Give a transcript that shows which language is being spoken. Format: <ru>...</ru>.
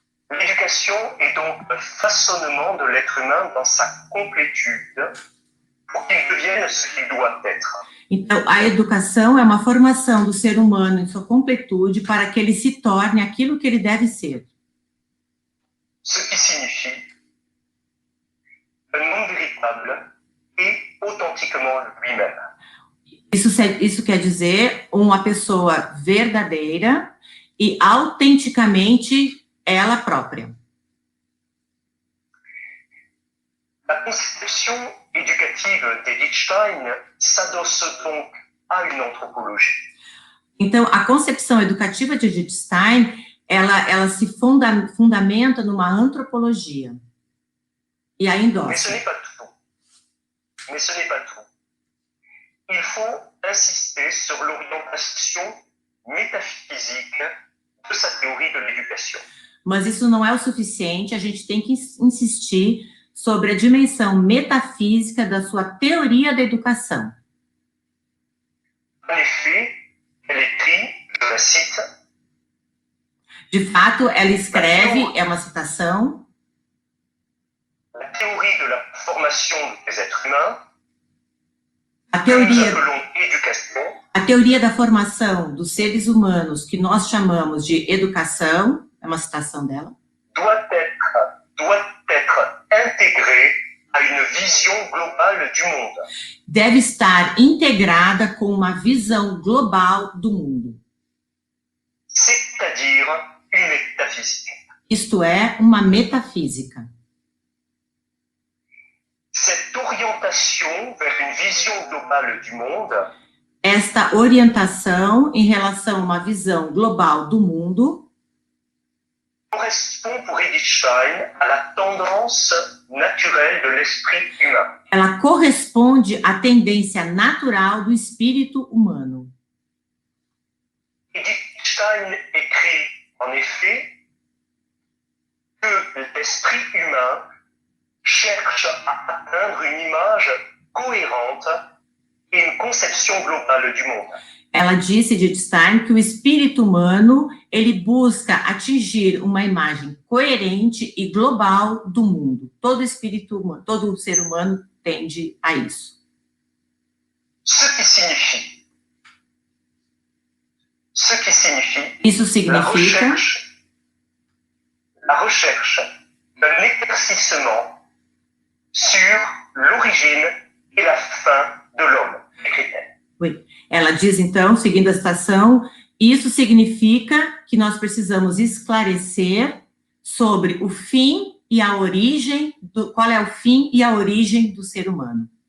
<fr>L'éducation est donc un façonnement de l'être humain dans sa complétude pour qu'il devienne ce qu'il doit être.</fr> <pt>Então, a educação é uma formação do ser humano em sua completude para que ele se torne aquilo que ele deve ser.</pt> <fr>Ce qui signifie un homme véritable et authentiquement lui-même.</fr> <pt>Isso quer dizer uma pessoa verdadeira e autenticamente ela própria.</pt> <fr>La conception éducative d'Edith Stein s'adosse donc à une anthropologie.</fr> <pt>Então, a concepção educativa de Edith Stein, ela se fundamenta numa antropologia. E a endossa.</pt> <fr>Mais ce n'est pas tout. Mais ce n'est pas tout. Il faut insister sur l'orientation métaphysique de sa théorie de l'éducation.</fr> <pt>Mas isso não é o suficiente, a gente tem que insistir sobre a dimensão metafísica da sua teoria da educação.</pt> <fr>En effet, elle écrit, je la cite,</fr> <pt>de fato, ela escreve, é uma citação,</pt> <fr>la théorie de la formation des êtres humains,</fr> <pt>a</pt> <fr>que nous</fr> <pt>teoria,</pt> <fr>appelons éducation,</fr> <pt>a teoria da formação dos seres humanos, que nós chamamos de educação, é uma citação dela,</pt> <fr>doit être intégrée à une vision globale du monde.</fr> <pt>deve estar integrada com uma visão global do mundo.</pt> <fr>C'est-à-dire une métaphysique.</fr> <pt>Isto é, uma metafísica.</pt> <fr>Cette orientation vers une vision globale du monde</fr> <pt>Esta orientação em relação a uma visão global do mundo</pt> <fr>correspond pour Edith Stein à la tendance naturelle de l'esprit humain.</fr> <pt>ela corresponde à tendência natural do espírito humano.</pt> <fr>Edith Stein écrit en effet que l'esprit humain cherche à atteindre une image cohérente et une conception globale du monde.</fr> <pt>Ela disse, Edith Stein, que o espírito humano, ele busca atingir uma imagem coerente e global do mundo. Todo espírito humano, todo ser humano tende a isso.</pt> <fr>Ce qui signifie</fr> <pt>Isso significa</pt> <fr>la recherche d'un éclaircissement sur l'origine et la fin de l'homme, écrit-elle. Oui.</fr> <pt>Ela diz, então, seguindo a citação, isso significa que nós precisamos esclarecer sobre o fim e a origem, qual é o fim e a origem do ser humano.</pt>